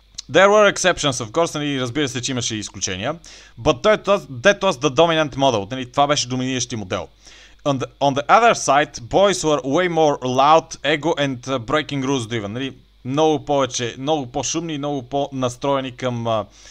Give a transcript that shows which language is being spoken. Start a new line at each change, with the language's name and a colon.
English: There were exceptions, of course,
Bulgarian: нали, разбира се, че имаше изключения.
English: But that was the dominant model.
Bulgarian: Нали, това беше доминиращи модел.
English: On the other side, boys were way more loud, ego and breaking rules driven.
Bulgarian: Нали, много повече, много по-шумни и много по-настроени към...